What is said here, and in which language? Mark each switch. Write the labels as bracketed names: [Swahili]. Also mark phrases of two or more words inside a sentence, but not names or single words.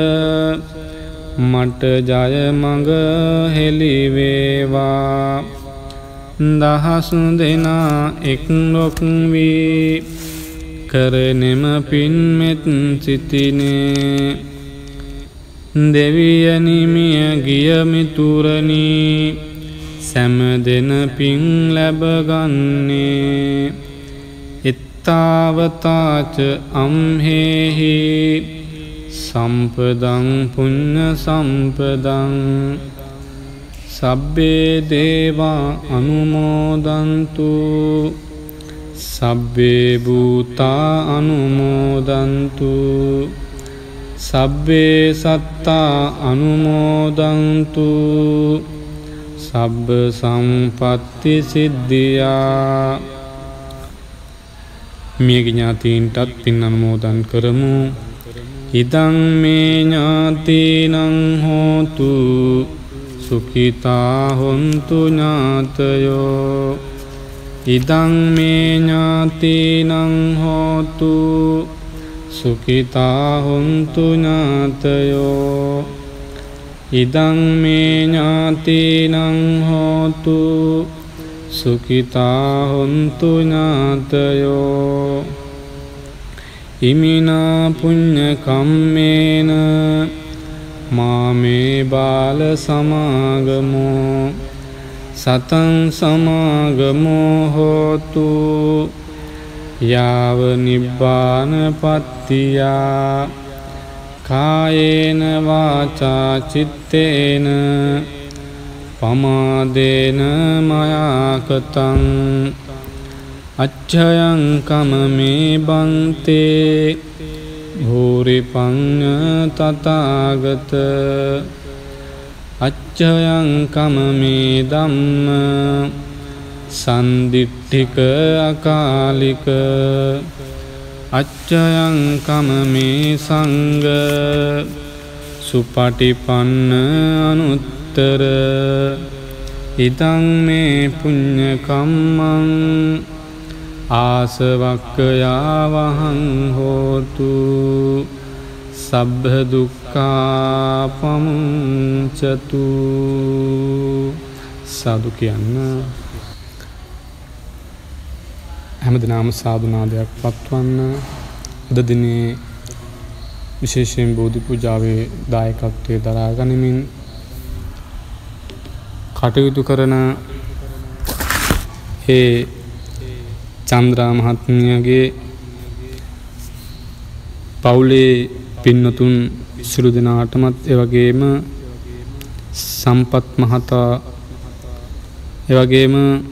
[Sinhala] මට ජය මඟ හෙළි වේවා දහස් දෙනා එක්රොක් වී කරනෙම පින්මෙත් සිතිනේ දෙවියනි මිය ගිය මිතුරනි සැම දෙන පින් ලැබගන්නේ [Pali] ඉත්තාවතාච අම්හෙහි සම්පදං පුඤ්ඤ සම්පදං සබ්බේ දේවා අනුමෝදන්තු සබ්බේ භූතා අනුමෝදන්තු සබ්බේ සත්තා අනුමෝදන්තු සබ්බ සම්පත්ති සිද්ධියා. [Sinhala] මිය ඥාතීන්ටත් පින් අනුමෝදන් කරමු. [Pali] ඉදං මේ ඥාතීනං හෝතු සුඛිතා හොන්තු ඥාතයෝ. ඉදං මේ ඥාතීනං හෝතු සුඛිතා හොන්තු ඥාතයෝ. ඉදං මේ ඥාතීනං හෝතු සුඛිතා හොන්තු ඥාතයෝ. ඉමිනා පුඤ්ඤ කම්මේන මාමේ බාල සමාගමෝ සතං සමාගමෝ හෝතු යාව නිබ්බාන පත්තියා. කායේන වාචා චිත්තේන පමාදේන මයා කතං අච්ඡයං කමමේ බන්තේ භූරි පඤ්ඤ තථාගත. අච්ඡයං කමමේ ධම්ම සන්දිට්ඨික අකාලික. අච්ඡයං කමමේ සංඝ සුපටිපන්න අනුත්තර. ඉදං මේ පුඤ්ඤ කම්මං ආසවක්ඛයා වහං හෝතු සබ්බ දුක්ඛා පමුංචතු. [Sinhala] සාදු කියන්න. හැමදෙනාම සාදුනාදයක් පත්වන්න. අද දිනේ විශේෂයෙන් බෝධි පූජාවේ දායකත්වයේ දරා ගනිමින් කටයුතු කරන ඒ චන්ද්‍රා මහත්මියගේ පවුලේ පින්නතුන් සිළු දෙනාටමත් එවැගේම සම්පත් මහතා එවැගේම